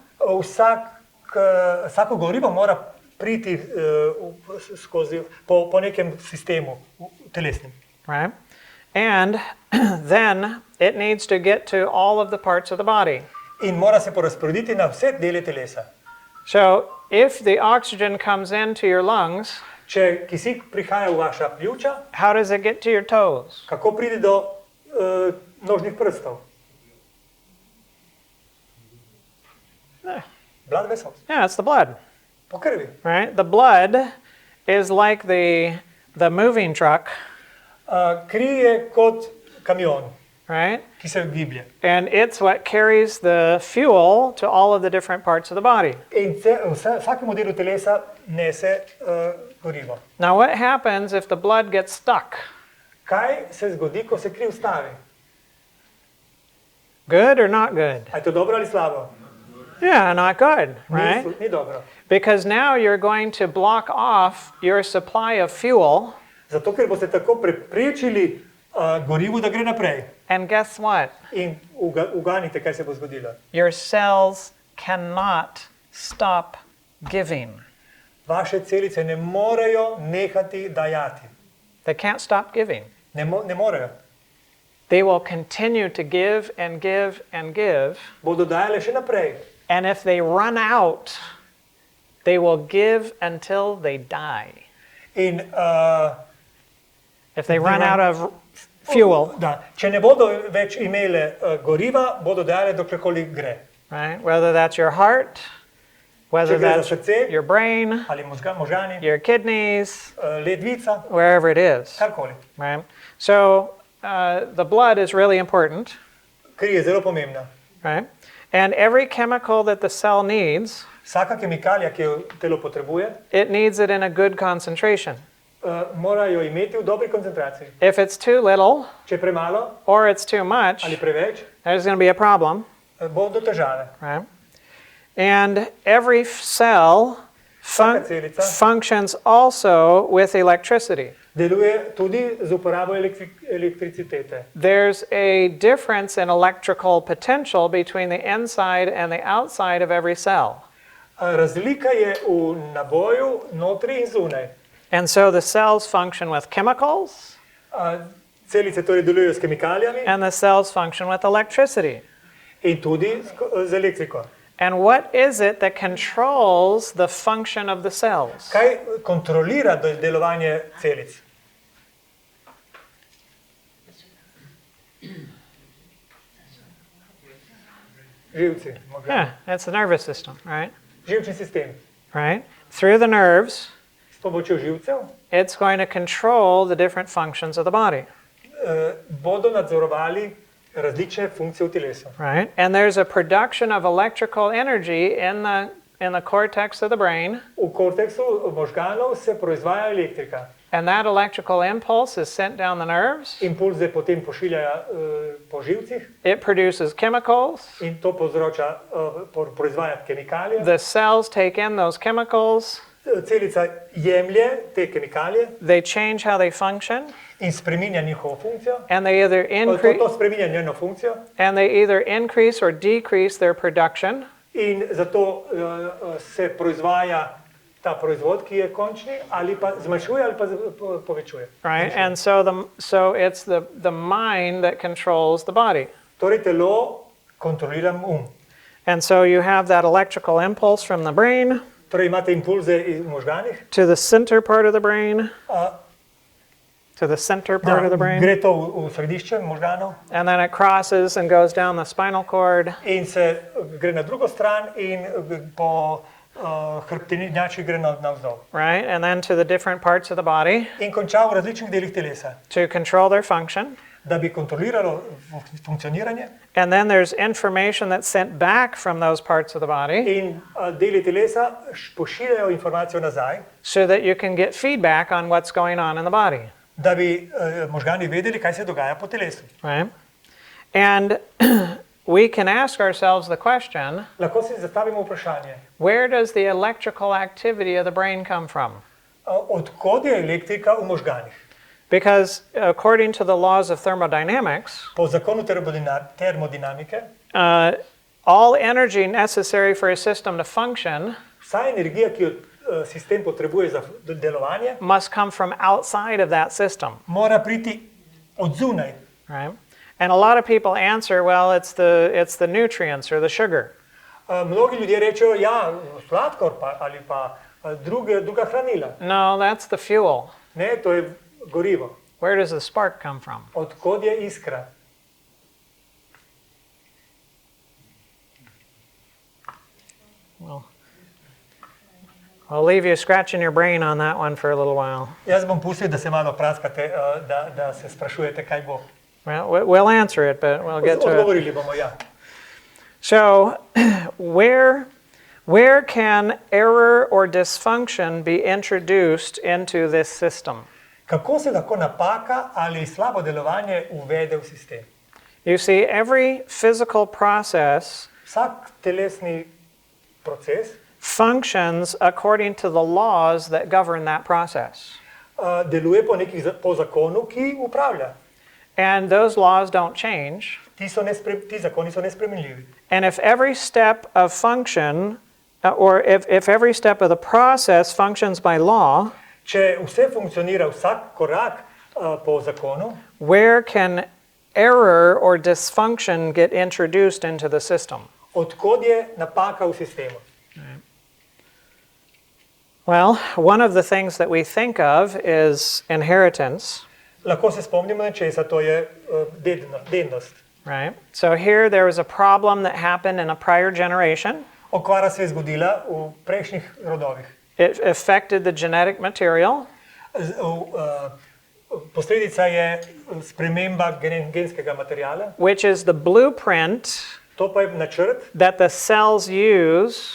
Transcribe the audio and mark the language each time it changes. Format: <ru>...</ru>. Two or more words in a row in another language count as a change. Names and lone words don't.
<sl>Vsako gorivo mora priti po nekem sistemu telesnem.</sl> <en>Right? And then it needs to get to all of the parts of the body.</en> <sl>In mora se porazporediti na vse dele telesa.</sl> <en>So if the oxygen comes into your lungs,</en> <sl>Če kisik prihaja v vaša pljuča,</sl> <en>how does it get to your toes?</en> <sl>kako pride do nožnih prstov?</sl> <en>Blood vessels, Yeah, it's the blood,</en> <sl>po krvi.</sl> <en>right? The blood is like the moving truck,</en> <sl>Kri je kot kamion,</sl> <en>right?</en> <sl>ki se giblje.</sl> <en>And it's what carries the fuel to all of the different parts of the body.</en> <sl>In vsakemu delu telesa nese gorivo.</sl> <en>Now, what happens if the blood gets stuck?</en> <sl>Kaj se zgodi, ko se kri ustavi?</sl> <en>Good or not good?</en> <sl>A je to dobro ali slabo?</sl> <en>Yeah, not good, right?</en> <sl>Ni dobro.</sl> <en>Because now you're going to block off your supply of fuel,</en> <sl>Zato, ker boste tako preprečili gorivu, da gre naprej.</sl> <en>and guess what?</en> <sl>In uganite, kaj se bo zgodilo.</sl> <en>Your cells cannot stop giving.</en> <sl>Vaše celice ne morejo nehati dajati.</sl> <en>They can't stop giving.</en> <sl>Ne morejo.</sl> <en>They will continue to give and give and give.</en> <sl>Bodo dajale še naprej.</sl> <en>And if they run out, they will give until they die.</en> <sl>In</sl> <en>If they run out of fuel,</en> <sl>da, če ne bodo več imele goriva, bodo dajale doklerkoli gre.</sl> <en>right? Whether that's your heart, whether</en> <sl>Če gre za</sl> <en>that's</en> <sl>srce</sl> <en>your brain,</en> <sl>ali možgani,</sl> <en>your kidneys,</en> <sl>ledvica,</sl> <en>wherever it is,</en> <sl>karkoli.</sl> <en>right? So the blood is really important,</en> <sl>Kri je zelo pomembna.</sl> <en>right? And every chemical that the cell needs,</en> <sl>Vsaka kemikalija, ki jo telo potrebuje,</sl> <en>it needs it in a good concentration.</en> <sl>Morajo imeti v dobri koncentraciji.</sl> <en>If it's too little</en> <sl>Če je premalo</sl> <en>or it's too much,</en> <sl>ali preveč,</sl> <en>there's going to be a problem,</en> <sl>bo do težave.</sl> <en>right? And every cell</en> <sl>Vsaka celica</sl> <en>functions also with electricity.</en> <sl>deluje tudi z uporabo elektricitete.</sl> <en>There's a difference in electrical potential between the inside and the outside of every cell.</en> <sl>Razlika je v naboju notri in zunaj.</sl> <en>And so the cells function with chemicals</en> <sl>Celice torej delujejo s kemikalijami</sl> <en>and the cells function with electricity.</en> <sl>in tudi z elektriko.</sl> <en>And what is it that controls the function of the cells?</en> <sl>Kaj kontrolira delovanje celic? Živci,</sl> <en>Yeah, it's the nervous system, right?</en> <sl>živčni sistem.</sl> <en>Right? Through the nerves,</en> <sl>S pomočjo živcev</sl> <en>it's going to control the different functions of the body,</en> <sl>bodo nadzorovali različne funkcije v telesu.</sl> <en>right? And there's a production of electrical energy in the cortex of the brain,</en> <sl>V korteksu možganov se proizvaja elektrika.</sl> <en>and that electrical impulse is sent down the nerves.</en> <sl>Impulze potem pošiljajo po živcih</sl> <en>It produces chemicals.</en> <sl>in to povzroča, proizvaja kemikalije.</sl> <en>The cells take in those chemicals.</en> <sl>Celica jemlje te kemikalije</sl> <en>They change how they function,</en> <sl>in spreminja njihovo funkcijo.</sl> <en>and they either</en> <sl>To spreminja njeno funkcijo</sl> <en>either increase or decrease their production.</en> <sl>in zato se proizvaja ta proizvod, ki je končni, ali pa zmanjšuje ali pa povečuje.</sl> <en>Right? And so it's the mind that controls the body.</en> <sl>Torej telo kontrolira</sl> <en>And so you have that electrical impulse from the brain</en> <sl>Torej imate impulze v možganih,</sl> <en>to the center part of the brain,</en> <sl>gre to v središče možganov</sl> <en>and then it crosses and goes down the spinal cord,</en> <sl>in se gre na drugo stran in po hrbtenjači gre navzdol.</sl> <en>right? And then to the different parts of the body</en> <sl>In konča v različnih delih telesa,</sl> <en>to control their function.</en> <sl>da bi kontroliralo funkcioniranje.</sl> <en>And then there's information that's sent back from those parts of the body</en> <sl>In deli telesa pošiljajo informacijo nazaj,</sl> <en>so that you can get feedback on what's going on in the body,</en> <sl>da bi možgani vedeli, kaj se dogaja po telesu.</sl> <en>right? And we can ask ourselves the question,</en> <sl>Lahko si zastavimo vprašanje,</sl> <en>where does the electrical activity of the brain come from?</en> <sl>od kod je elektrika v možganih?</sl> <en>Because according to the laws of thermodynamics,</en> <sl>Po zakonu termodinamike,</sl> <en>all energy necessary for a system to function</en> <sl>vsa energija, ki jo sistem potrebuje za delovanje,</sl> <en>must come from outside of that system,</en> <sl>mora priti od zunaj.</sl> <en>right? And a lot of people answer, well, it's the nutrients or the sugar.</en> <sl>Mnogi ljudje rečejo, ja, sladkor ali pa druga hranila.</sl> <en>No, that's the fuel.</en> <sl>Ne, to je gorivo.</sl> <en>Where does the spark come from?</en> <sl>Od kod je iskra?</sl> <en>Well, I'll leave you scratching your brain on that one for a little while.</en> <sl>Jaz bom pustil, da se malo praskate, da se sprašujete, kaj bo.</sl> <en>Well, we'll answer it, but we'll get to it.</en> <sl>Odgovorili bomo, ja.</sl> <en>So, where can error or dysfunction be introduced into this system?</en> <sl>Kako se lahko napaka ali slabo delovanje uvede v sistem?</sl> <en>You see, every physical process</en> <sl>Vsak telesni proces</sl> <en>functions according to the laws that govern that process.</en> <sl>deluje po zakonu, ki upravlja.</sl> <en>And those laws don't change.</en> <sl>Ti zakoni so nespremenljivi.</sl> <en>And if every step of function, or if every step of the process functions by law,</en> <sl>Če vse funkcionira, vsak korak po zakonu,</sl> <en>where can error or dysfunction get introduced into the system?</en> <sl>od kod je napaka v sistemu?</sl> <en>Well, one of the things that we think of is inheritance,</en> <sl>Lahko se spomnimo na Česa, to je dednost.</sl> <en>right? So here there was a problem that happened in a prior generation.</en> <sl>Okvara se je zgodila v prejšnjih rodovih.</sl> <en>It affected the genetic material,</en> <sl>Posledica je sprememba genskega materiala,</sl> <en>which is the blueprint</en> <sl>To pa je načrt,</sl> <en>that the cells use</en>